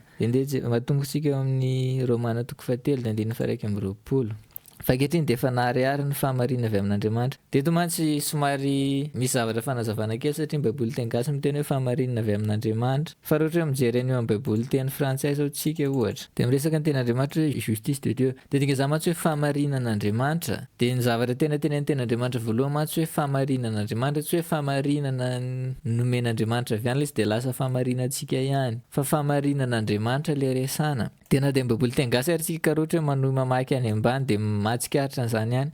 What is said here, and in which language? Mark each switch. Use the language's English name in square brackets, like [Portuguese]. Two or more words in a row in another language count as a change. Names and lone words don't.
[Malagasy] Dia matomboksika eo amin'ny Romana 3 dia 1:20. Fa ankehitriny dia efa nahariary ny fahamarinana avy amin'Andriamanitra. Dia eto mantsy somary misy zavatra fanazavana kely satria ny baiboly teny gasy miteny hoe fahamarinana avy amin'Andriamanitra. Fa raha ohatra hoe mijery an'io amin'ny baiboly teny frantsay zao tsika ohatra dia miresaka ny tenin'Andriamanitra hoe [French] justice de Dieu. [Malagasy] Dia dikan'izany mantsy hoe fahamarinan'Andriamanitra. Dia ny zavatra tena tenin'Andriamanitra voalohany mantsy hoe fahamarinan'Andriamanitra, tsy hoe fahamarinana nomen'Andriamanitra avy ihany izy dia lasa fahamarinantsika ihany, fa fahamarinan'Andriamanitra ilay resana. Dia na dia ny baiboly teny gasy ary tsika ka ohatra hoe manohy mamaky any ambany dia mahatsikaritra an'izany ihany.